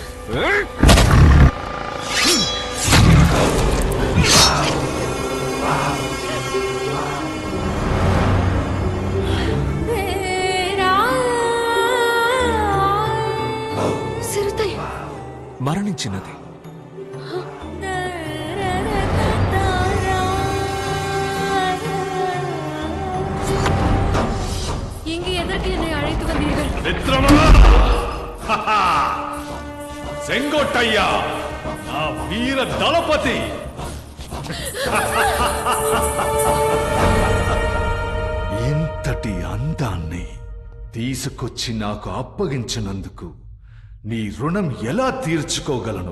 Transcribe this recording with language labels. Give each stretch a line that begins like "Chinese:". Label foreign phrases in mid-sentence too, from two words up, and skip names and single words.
Telugu: సిరుతయ్య మరణించినది.
Tamil: இங்கு எதற்கு என்னை அழைத்து வந்தீர்கள்?
Telugu: మిత్రమా సెంగొట్టయ్య నా వీర దళపతి. ఇంతటి అందాన్ని తీసుకొచ్చి నాకు అప్పగించినందుకు నీ రుణం ఎలా తీర్చుకోగలను?